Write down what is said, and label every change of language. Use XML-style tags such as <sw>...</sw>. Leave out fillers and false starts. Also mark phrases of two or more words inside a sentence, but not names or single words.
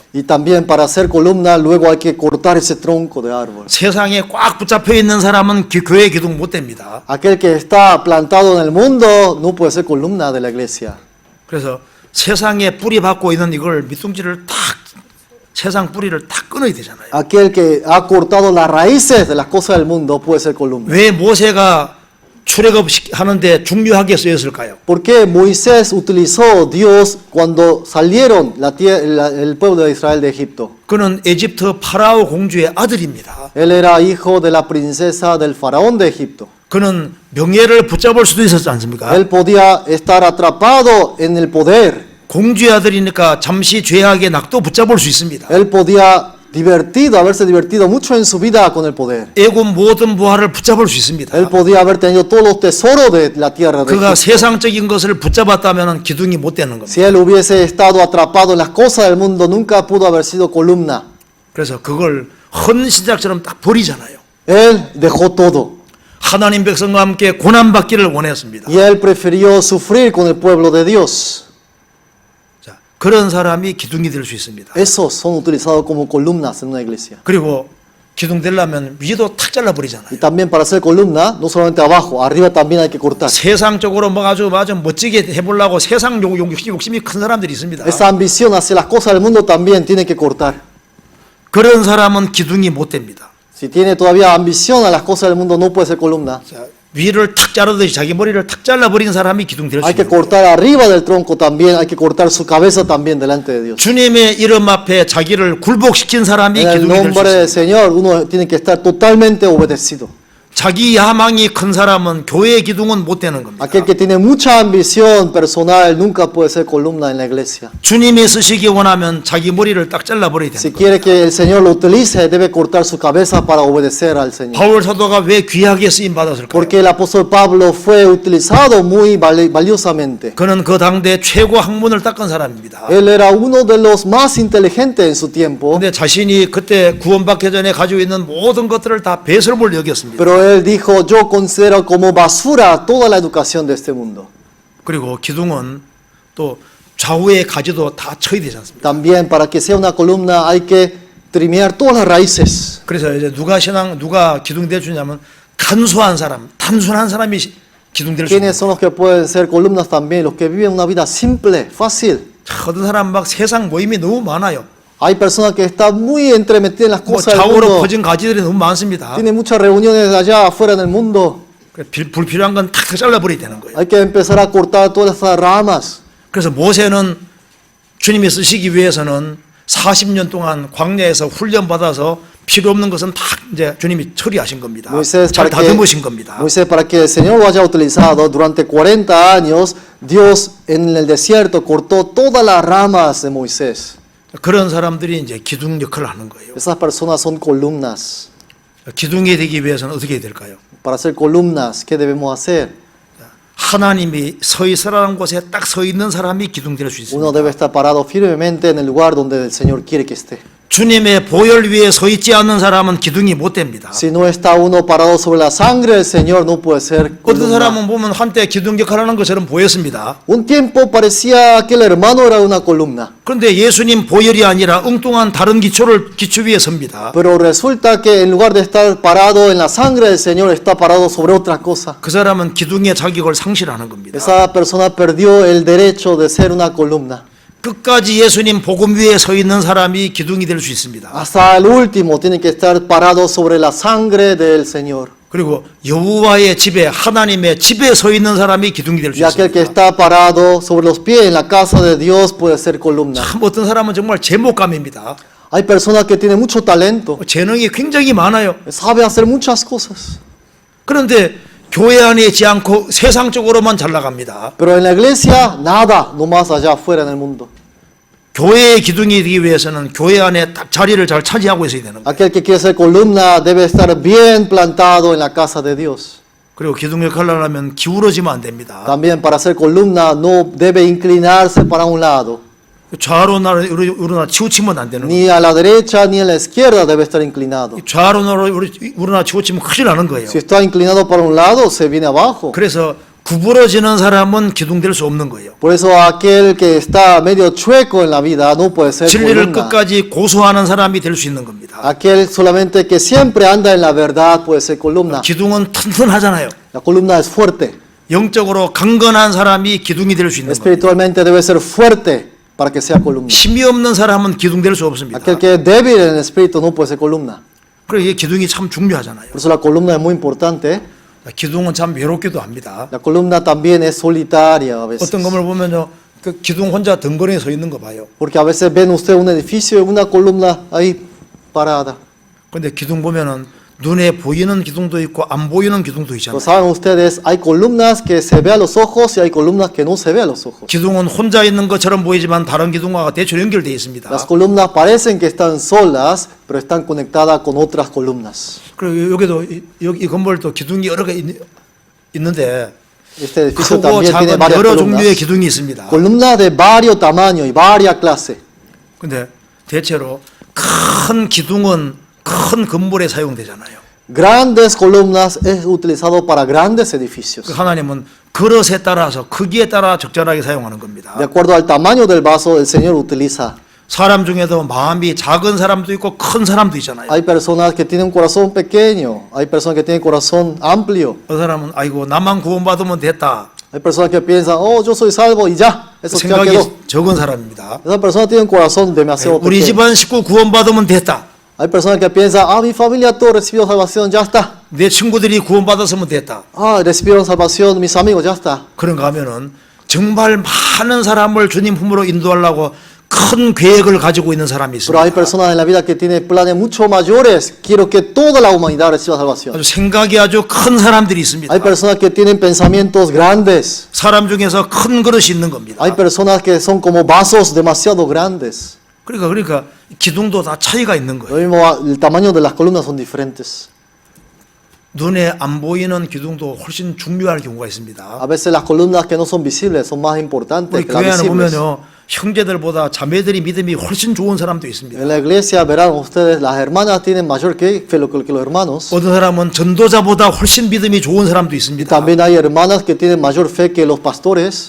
<es>Y también para ser columna luego hay que cortar ese tronco de árbol.</es> <ko>세상에 꽉 붙잡혀 있는 사람은 교회 기둥 못 됩니다.</ko> <es>Aquel que está plantado en el mundo no puede ser columna de la iglesia.</es> <ko>그래서 세상에 뿌리 받고 있는 이걸 밑둥지를 탁 세상 뿌리를 탁 끊어야 되잖아요.</ko> <es>Aquel que ha cortado las raíces de las cosas del mundo puede ser columna.</es> <ko>왜 모세가 출애굽하는데 중요하게 쓰였을까요?</ko> <es>¿Por qué Moisés utilizó Dios cuando salieron el pueblo de Israel de Egipto?</es> <ko>그는 에집트 파라오 공주의 아들입니다.</ko> <es>Él era hijo de la princesa del faraón de Egipto.</es> <ko>그는 명예를 붙잡을 수도 있었지 않습니까?</ko> <es>Él podía estar atrapado en el poder.</es> <ko>공주의 아들이니까 잠시 죄악의 낙도 붙잡을 수 있습니다.</ko> <es>Él podía haberse divertido mucho en su vida con el poder.</es> <ko>애굽 모든 부하를 붙잡을 수 있습니다.</ko> <es>Él podía haber tenido todos los tesoros de la tierra de</es> <ko>그가</ko> <es>Egipto.</es> <ko>세상적인 것을 붙잡았다면 기둥이 못 되는 겁니다.</ko> <es>Si él hubiese estado atrapado en las cosas del mundo, nunca pudo haber sido columna.</es> <ko>그래서 그걸 헌신작처럼 딱 버리잖아요.</ko> <es>Él dejó todo.</es> <ko>하나님 백성과 함께 고난받기를 원했습니다.</ko> <es>Y él prefirió sufrir con el pueblo de Dios.</es> <ko>자, 그런 사람이 기둥이 될 수 있습니다.</ko> <es>Esos son utilizados como columnas en una iglesia.</es> <ko>그리고 기둥 되려면 위도 탁 잘라버리잖아요.</ko> <es>Y también para ser columna, no solamente abajo, arriba también hay que cortar.</es> <ko>세상적으로 뭐 아주 멋지게 해보려고 세상 욕심이 큰 사람들이 있습니다.</ko> <es>Esa ambición hacia las cosas del mundo también tiene que cortar.</es> <ko>그런 사람은 기둥이 못 됩니다.</ko> <es>Si tiene todavía ambición a las cosas del mundo, no puede ser columna.</es> <ko>자, 위를 탁 자르듯이 자기 머리를 탁 잘라버린 사람이 기둥 될 수</ko> <es>Hay que</es> <ko>있는 거예요.</ko> <es>cortar arriba del tronco también, hay que cortar su cabeza también delante de Dios.</es> <ko>주님의 이름 앞에 자기를 굴복시킨 사람이</ko> <es>En el</es> <ko>기둥이 될 수</ko> <es>nombre del</es> <ko>있습니다.</ko> <es>Señor, uno tiene que estar totalmente obedecido.</es> <ko>자기 야망이 큰 사람은 교회의 기둥은 못 되는 겁니다.</ko> <es>Aquel que tiene mucha ambición personal nunca puede ser columna en la iglesia.</es> <ko>주님이 쓰시기 원하면 자기 머리를 딱 잘라버려야</ko> <es>Si</es> <ko>되는 거예요.</ko> <es>quiere que el Señor lo utilice, debe cortar su cabeza para obedecer al Señor.</es> <ko>바울 사도가 왜 귀하게 쓰임 받았을까요?</ko> <es>Porque el apóstol Pablo fue utilizado muy valiosamente.</es> <ko>그는 그 당대 최고 학문을 닦은 사람입니다.</ko> <es>Él era uno de los más inteligentes en su tiempo,</es> <ko>근데 자신이 그때 구원받기 전에 가지고 있는 모든 것들을 다 배설물 여겼습니다.</ko> <es>pero él dijo, yo considero como basura toda la educación de este mundo.</es> <ko>그리고 기둥은 또 좌우의 가지도 다 쳐야 되지 않습니까?</ko> <es>También para que sea una columna hay que trimear todas las raíces.</es> <ko>그래서 이제 누가 기둥 될 수 있냐면 간소한 사람, 단순한 사람이 기둥 될 수 있는</ko> <es>¿Quiénes son los que pueden ser columnas también? Los que viven una vida simple, fácil.</es> <ko>어떤 사람 막 세상 모임이 너무 많아요.</ko> <es>Hay personas que están muy entremetidas en las</es> <ko>뭐</ko> <es>cosas del</es> <ko>좌우로</ko> <es>mundo.</es> <ko>퍼진 가지들이 너무 많습니다.</ko> <es>Tienen muchas reuniones allá afuera en el mundo.</es> <ko>불필요한 건 탁 잘라버려야 되는 거예요.</ko> <es>Hay que empezar a cortar todas esas ramas.</es> <ko>그래서 모세는 주님이 쓰시기 위해서는 40년 동안 광야에서 훈련받아서 필요 없는 것은 다 이제 주님이 처리하신 겁니다.</ko> <es>Moisés</es> <ko>잘</ko> <es>para que,</es> <ko>다듬으신 겁니다.</ko> <es>Moisés, para que el Señor lo haya utilizado durante 40 años, Dios en el desierto cortó todas las ramas de Moisés.</es> <ko>그런 사람들이 이제 기둥 역할을 하는 거예요.</ko> <es>Esas personas son columnas.</es> <ko>기둥이 되기 위해서는 어떻게 해야 될까요?</ko> <es>Para ser columnas, ¿qué debemos hacer?</es> <ko>하나님이 서 있으라는 곳에 딱 서 있는 사람이 기둥 될 수</ko> <es>Uno</es> <ko>있습니다.</ko> <es>debe estar parado firmemente en el lugar donde el Señor quiere que esté.</es> <ko>주님의 보혈 위에 서 있지 않는 사람은 기둥이 못 됩니다.</ko> <es>Si no está uno parado sobre la sangre del Señor, no puede ser</es> <ko>어떤</ko> <es>columna.</es> <ko>사람은 보면 한때 기둥 역할하는 것처럼 보였습니다.</ko> <es>Un tiempo parecía que el hermano era una columna,</es> <ko>그런데 예수님 보혈이 아니라 엉뚱한 다른 기초 위에 섭니다.</ko> <es>pero resulta que en lugar de estar parado en la sangre del Señor, está parado sobre otra cosa.</es> <ko>그 사람은 기둥의 자격을 상실하는 겁니다.</ko> <es>Esa persona perdió el derecho de ser una columna.</es> <ko>끝까지 예수님 복음 위에 서 있는 사람이 기둥이 될 수 있습니다.</ko> <es>Hasta el último tiene que estar parado sobre la sangre del Señor.</es> <ko>그리고 여호와의 집에 하나님의 집에 서 있는 사람이 기둥이 될 수</ko> <es>Y aquel que</es> <ko>있습니다.</ko> <es>está parado sobre los pies en la casa de Dios puede ser columna.</es> <ko>참 어떤 사람은 정말 제목감입니다.</ko> <es>Hay personas que tienen mucho talento,</es> <ko>재능이 굉장히 많아요.</ko> <es>sabe hacer muchas cosas.</es> <ko>그런데 교회 안에 있지 않고 세상적으로만 잘 나갑니다.</ko> <es>Pero en la iglesia, nada, nomás allá afuera en el mundo.</es> <ko>교회의 기둥이 되기 위해서는 교회 안에 딱 자리를 잘 차지하고 있어야 되는 거예요.</ko> <es>Aquel que quiere ser columna debe estar bien plantado en la casa de Dios.</es> <ko>그리고 기둥 역할을 하려면 기울어지면 안 됩니다.</ko> <es>También para ser columna no debe inclinarse para un lado.</es> <ko>좌로나 우로나 치우치면 안 되는 거예요.</ko> <es>Ni a la derecha ni a la izquierda debe estar inclinado.</es> <ko>좌로나 우로나 치우치면 큰일 나는 거예요.</ko> <es>Si está inclinado para un lado, se viene abajo.</es> <ko>그래서 구부러지는 사람은 기둥될 수 없는 거예요.</ko> <es>Por eso aquel que está medio chueco en la vida no puede ser</es> <ko>진리를</ko> <es>columna.</es> <ko>끝까지 고수하는 사람이 될 수 있는 겁니다.</ko> <es>Aquel solamente que siempre anda en la verdad puede ser columna.</es> <ko>기둥은 튼튼하잖아요.</ko> <es>La columna es fuerte.</es> <ko>영적으로 강건한 사람이 기둥이 될 수 있는 거예요.</ko> <es>Espiritualmente debe ser fuerte para que sea columna.</es> <ko>힘이 없는 사람은 기둥될 수 없습니다.</ko> <es>Aquel que es débil en el espíritu no puede ser columna.</es> <ko>그래서 이게 기둥이 참 중요하잖아요.</ko> <es>Por eso la columna es muy importante.</es> <ko>기둥은 참 외롭기도 합니다.</ko> <es>La columna también es solitaria a veces.</es> <ko>어떤 건물 보면요, 그 기둥 혼자 덩그러니 서 있는 거 봐요.</ko> <es>Porque a veces ven usted un edificio y una columna ahí parada.</es> <ko>근데 기둥 보면은 눈에 보이는 기둥도 있고 안 보이는 기둥도</ko> <es>Pero</es> <ko>있잖아요.</ko> <es>saben ustedes, hay columnas que se ve a los ojos y hay columnas que no se ve a los ojos.</es> <ko>기둥은 혼자 있는 것처럼 보이지만 다른 기둥과 대충 연결되어 있습니다.</ko> <es>Las columnas parecen que están solas, pero están conectadas con otras columnas.</es> <ko>그리고 여기도 여기 건물도 기둥이 여러 개 있는데</ko> <es>Este edificio</es> <ko>크고</ko> <es>también tiene</es> <ko>작은</ko> <es>varias</es> <ko>여러 종류의</ko> <es>columnas.</es> <ko>기둥이 있습니다.</ko> <es>Columnas de varios tamaños y varias clases.</es> <ko>근데 대체로 큰 기둥은 큰 건물에 사용되잖아요.</ko> <es>Grandes columnas es utilizado para grandes edificios.</es> <ko>그 하나님은 그릇에 따라서 크기에 따라 적절하게 사용하는 겁니다.</ko> <es>De acuerdo al tamaño del vaso, el Señor utiliza.</es> <ko>사람 중에도 마음이 작은 사람도 있고 큰 사람도 있잖아요.</ko> <es>Hay personas que tienen un corazón pequeño, hay personas que tienen corazón amplio,</es> <ko>그 사람은 아이고 나만 구원받으면 됐다.</ko> <es>hay personas que piensan, oh, yo soy salvo y ya, eso ya</es> <ko>생각이</ko> <es>quedó.</es> <ko>적은 사람입니다.</ko> <es>Esa persona tiene un corazón demasiado</es> <ko>우리</ko> <es>pequeño.</es> <ko>집안 식구 구원받으면 됐다.</ko> <es>Hay personas que piensan, ah, mi familia todo recibió salvación, ya está.</es> <ko>내 친구들이 구원받았으면 됐다.</ko> <es>Ah, recibieron salvación, mis amigos, ya está.</es> <ko>그런가 하면은 정말 많은 사람을 주님 품으로 인도하려고 큰 계획을 가지고 있는 사람이</ko> <es>Pero hay</es> <ko>있습니다.</ko> <es>personas en la vida que tienen planes mucho mayores. Quiero que toda la humanidad reciba salvación.</es> <ko>아주 생각이 아주 큰 사람들이 있습니다.</ko> <es>Hay personas que tienen pensamientos grandes.</es> <ko>사람 중에서 큰 그릇이 있는 겁니다.</ko> <es>Hay personas que son como vasos demasiado grandes.</es> <ko>그러니까 기둥도 다 차이가 있는</ko> <es>Lo</es> <ko>거예요.</ko> <es>mismo, el tamaño de las columnas son diferentes.</es> <ko>눈에 안 보이는 기둥도 훨씬 중요할 경우가</ko> <es>A</es> <ko>있습니다.</ko> <es>veces las columnas que no son visibles son más importantes</es> <ko>우리</ko> <es>que las</es> <ko>교회 안에</ko> <es>visibles.</es> <ko>보면요, 형제들보다 자매들이 믿음이 훨씬 좋은 사람도 있습니다.</ko> <es>En la iglesia verán ustedes, las hermanas tienen mayor fe que los hermanos.</es> <ko>어떤 사람은 전도자보다 훨씬 믿음이 좋은 사람도</ko> <es>Y</es> <ko>있습니다.</ko> <es>también hay hermanas que tienen mayor fe que los pastores.</es>